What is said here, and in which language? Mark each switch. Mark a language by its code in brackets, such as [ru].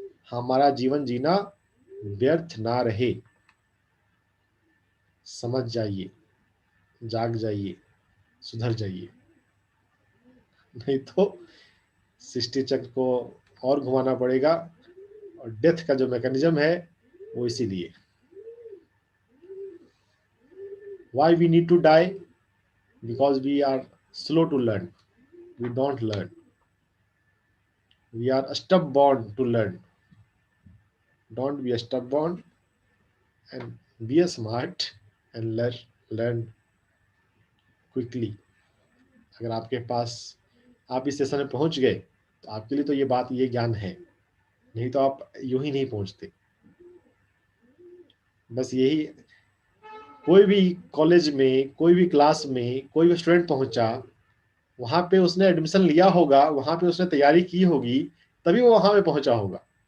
[hi] हमारा जीवन जीना व्यर्थ ना रहे, समझ जाइए, जाग जाइए, सुधर जाइए, नहीं तो सृष्टि चक्र को और घुमाना पड़ेगा। और डेथ का जो मैकेनिज्म है वो इसीलिए, [en] why we need to die, because we are slow to learn, we don't learn, we are stubborn to learn. Don't be stubborn and be a smart and learn quickly. [hi] अगर आपके पास आप इस session में पहुंच गए तो आपके लिए तो ये बात, ये ज्ञान है, नहीं तो आप यूं ही नहीं पहुंचते। बस यही, कोई भी कॉलेज में, कोई भी क्लास में कोई भी स्टूडेंट पहुंचा, वहां पे उसने एडमिशन लिया होगा, वहां पे उसने तैयारी की होगी, तभी वो वहां पे पहुंचा होगा।